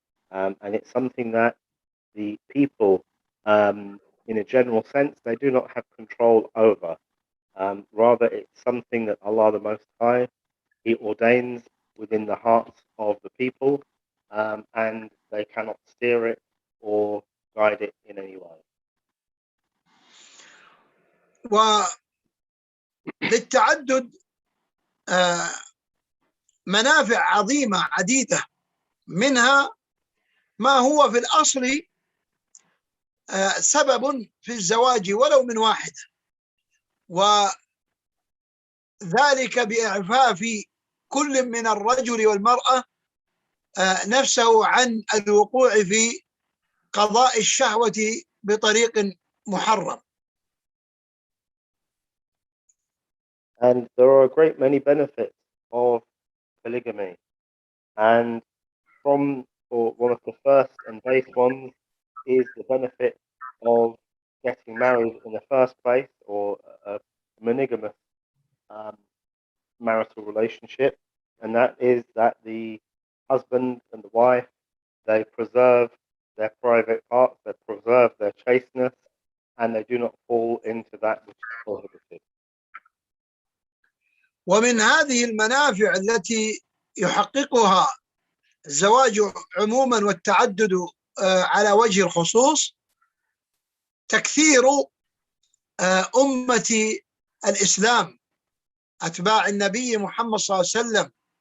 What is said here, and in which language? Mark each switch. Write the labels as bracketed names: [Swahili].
[English] And it's something that the people, in a general sense, they do not have control over. Rather, it's something that Allah the Most High, He ordains within the hearts of the people, and they cannot steer it or guide it in any way. [Arabic] وللتعدد منافع عظيمة عديدة، منها ما هو في الأصل سبب في الزواج ولو من واحدة، وذلك بإعفاف كل من الرجل والمرأة نفسه عن الوقوع في قضاء الشهوة بطريق محرم. [English] And there are a great many benefits of polygamy. And or one of the first and base ones is the benefit of getting married in the first place, or a monogamous marital relationship, and that is that the husband and the wife, they preserve their private parts, they preserve their chasteness, and they do not fall into that which is prohibited. [Arabic] ومن هذه المنافع التي يحققها الزواج عموما والتعدد على وجه الخصوص تكثير أمة الإسلام أتباع النبي محمد صلى الله عليه وسلم.